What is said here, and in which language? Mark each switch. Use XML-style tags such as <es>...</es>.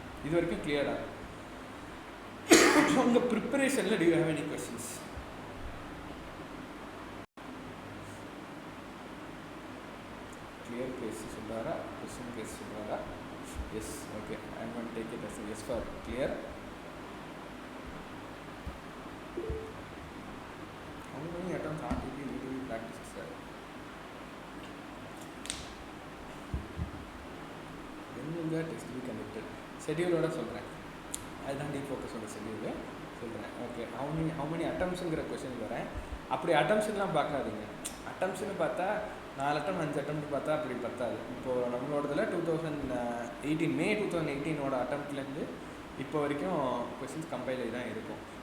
<ta>இது வரைக்கும் கிளியராக உங்கள் ப்ரிப்பரேஷனில்</ta> <en>Do you have any questions?</en> <ta>Clear case சொல்கிறாரா, கொஸ்டின் கேஸ் சொல்கிறாரா?</ta> <en>Yes, okay, I am going to take it as yes for clear. How many attempts are to be practiced, sir? When will the test be conducted?</en> <ta>Schedule சொல்கிறேன், அதுதான் deep ஃபோக்கஸோட schedule சொல்கிறேன். Okay,</ta> <en>how many attempts</en> <ta>ங்கிற question வரேன். அப்படி அட்டம்ப்ஷன்லாம் பார்க்காதீங்க. அட்டம்ப்ஷன்னு பார்த்தா 4 attempt 5 attempt பார்த்தா அப்படி பத்தாது. இப்போது நம்மளோடதில் 2018 மே 2018 அட்டம்ப்ட்லேருந்து இப்போ வரைக்கும் கொஸ்டின்ஸ் கம்பைல் ஆகி தான் இருக்கும்.</ta>